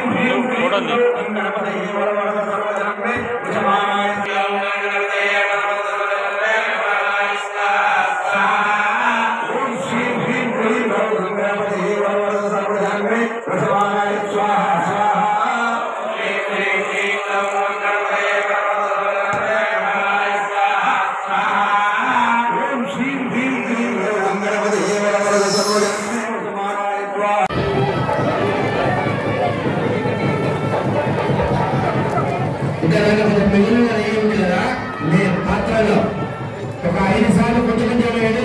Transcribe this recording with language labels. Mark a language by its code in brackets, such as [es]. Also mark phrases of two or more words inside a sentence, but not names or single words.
[sa] ह्रीं क्लीं ग्लौं गणपतये वरवरदधर्मगणपतये वसमानाय गणपतये वरवरदधर्मगणपतये नमः स्वाहा स्वाहा ओम श्रीं ह्रीं क्लीं ग्लौं गणपतये वरवरदधर्मगणपतये वसमानाय स्वाहा स्वाहा ओम श्रीं ह्रीं क्लीं ग्लौं गणपतये वरवरदधर्मगणपतये वसमानाय स्वाहा [te] ఇంకా మిగిలిన ఏమి కదా మీ పాత్రలో ఒక 5 సార్లు కొంచెం వేయండి.